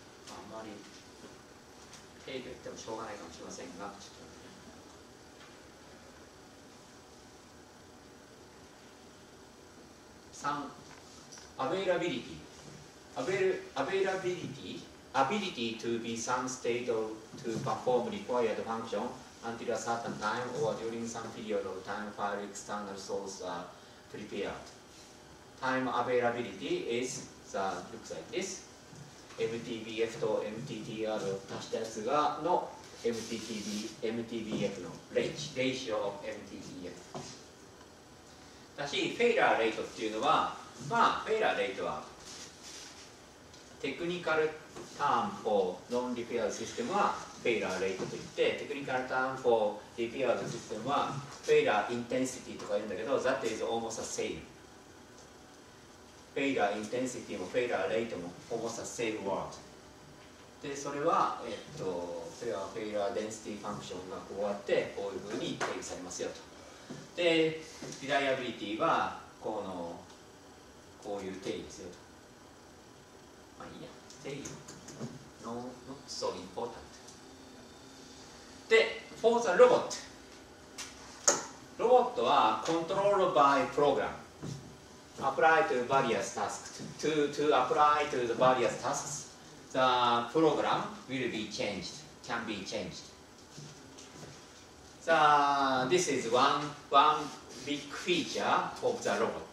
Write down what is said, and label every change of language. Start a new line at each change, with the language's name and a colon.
Japanese: あんまり定義を言ってもしょうがないかもしれませんが、ちょっと
English: 3 ability to be some state to perform required function until a certain time or during some period of time while external sources are prepared. Time availability is looks like this.
Japanese: MTBF と MTTR を足したやつがの MTBF の
English: ratio of MTBF
Japanese: だし、フェイラーレートっていうのは、フェイラーレートはテクニカルターン
English: for non-repaired system
Japanese: はフェイラーレートといって、テクニカルターン
English: for repaired system
Japanese: はフェイラーインテンシティとか言うんだけど、
English: that is almost the same。
Japanese: フェイラーインテンシティもフェイラーレートも
English: almost the same word。
Japanese: で、それは、それはフェイラーデンシティファンクションがこうやってこういうふうに定義されますよと。で、リライアビリティはこのこういう定義ですよと。まあいいや、定義。
English: No, not so important. で、for the robot。
Japanese: ロボットは
English: controlled by program. Apply to various tasks. To apply to the various tasks, the program will be changed, can be changed. This is one big feature of the robot.